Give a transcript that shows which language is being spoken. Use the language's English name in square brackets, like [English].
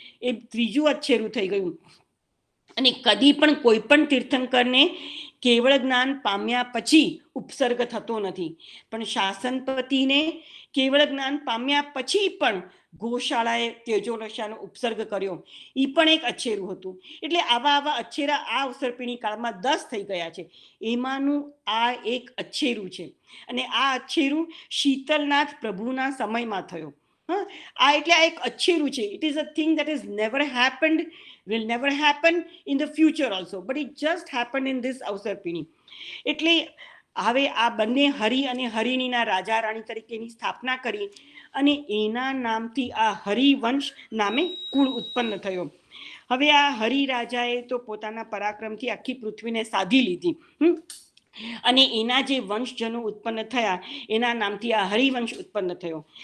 [Gujarati] એ ત્રીજું અચ્છેરું થઈ ગયું. અને કદી પણ કોઈ પણ તીર્થંકરને કેવળ જ્ઞાન પામ્યા પછી ઉપસર્ગ થતો નથી, પણ શાસનપતિને કેવળ જ્ઞાન પામ્યા પછી પણ ગોશાળાએ તેજોરસાનો ઉપસર્ગ કર્યો. એ પણ એક અચ્છેરું હતું. એટલે આવા અચ્છેરા આ અવસરપીણી કાળમાં 10 થઈ ગયા છે. એમાંનું આ એક અચ્છેરું છે. અને આ અચ્છેરું શીતલનાથ પ્રભુના સમયમાં થયો. આ એટલે આ એક અચ્છેરું છે. [English] It is a thing that has never happened, will never happen in the future also, but it just happened in this અવસરપીણી. [Gujarati] એટલે હવે આ બંને હરિ અને હરિણીના રાજા રાણી તરીકેની સ્થાપના કરી અને એના નામથી આ હરિવંશ નામે કુળ ઉત્પન્ન થયો. હવે આ હરિ રાજાએ તો પોતાના પરાક્રમથી આખી પૃથ્વીને સાધી લીધી, અને એના જે વંશજનો ઉત્પન્ન થયા એના નામથી આ હરિવંશ ઉત્પન્ન થયો.